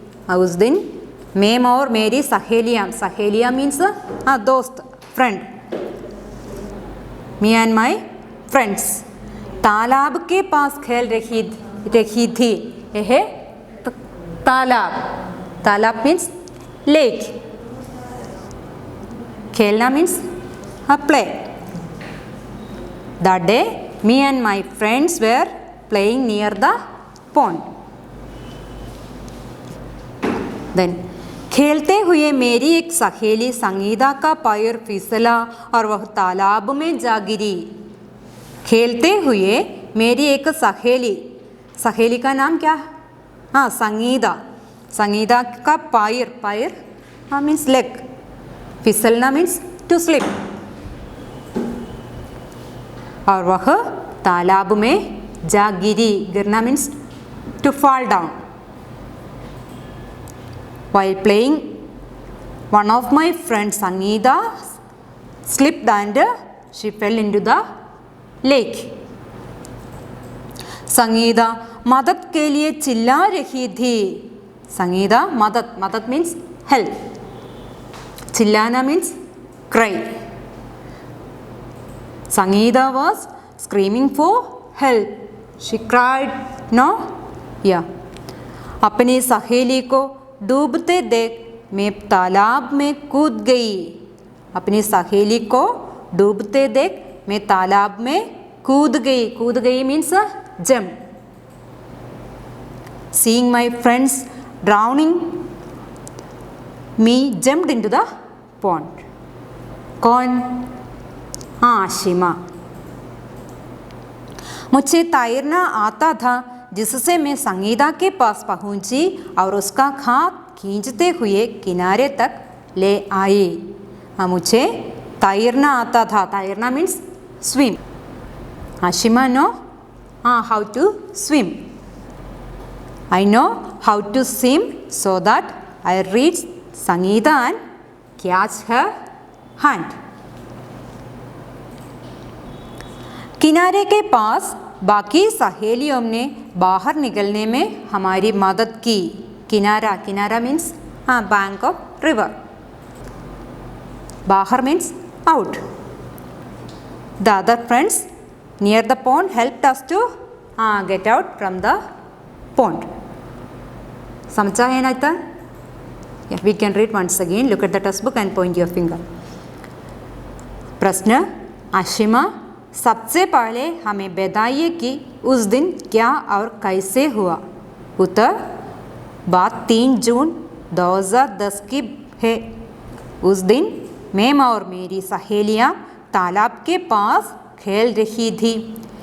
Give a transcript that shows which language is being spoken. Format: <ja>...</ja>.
<hi>उस दिन मैं और मेरी सहेलियाँ मीन्स दोस्त, friend,</hi> <en>me and my friends</en> <hi>तालाब के पास खेल रही थी। यह तालाब, तालाब मीन्स लेक, खेलना means play.</hi> <en>That day me and my friends were playing near the pond.</en> <hi>Then खेलते हुए मेरी एक सहेली संगीता का पैर फिसला और वह तालाब में जा गिरी। खेलते हुए मेरी एक सहेली का नाम क्या? हाँ, संगीता। संगीता का पैर means leg, फिसलना means to slip, और वह तालाब में जा गिरी। गिरना means to fall down.</hi> <en>While playing, one of my friends Sangeeta slipped and she fell into the lake.</en> <hi>Sangeeta मदद के लिए चिल्ला रही थी। संगीता मदद मीन्स हेल्प, चिल्लाना means cry.</hi> <en>Sangeeta was screaming for help. She cried, no? Yeah.</en> <hi>अपनी सहेली को डूबते देख मैं तालाब में कूद गई। अपनी सहेली को डूबते देख मैं तालाब में कूद गई. कूद गई means jump.</hi> <en>Seeing my friends drowning, me jumped into the pond.</en> <hi>कौन? हाँ, आशिमा. मुझे तैरना आता था जिससे मैं संगीता के पास पहुंची और उसका हाथ खींचते हुए किनारे तक ले आई. हाँ, मुझे तैरना आता था. तैरना means swim.</hi> <en>Ashima know how to swim. I know how to swim so that I reach Sangeeta and catch her hand.</en> <hi>किनारे के पास बाकी सहेलियों ने बाहर निकलने में हमारी मदद की. किनारा, किनारा मीन्स</hi> <en>Bank of river.</en> <hi>बाहर means out.</hi> <en>The other friends near the pond helped us to get out from the pond.</en> <hi>समझा है ना इतना?</hi> <en>We can read once again. Look at the textbook and point your finger.</en> <hi>प्रश्न. आशिमा, सबसे पहले हमें बताइए कि उस दिन क्या और कैसे हुआ. उत्तर. बात 3 जून 2010 की है. उस दिन मैं और मेरी सहेलियाँ तालाब के पास खेल रही थी.</hi>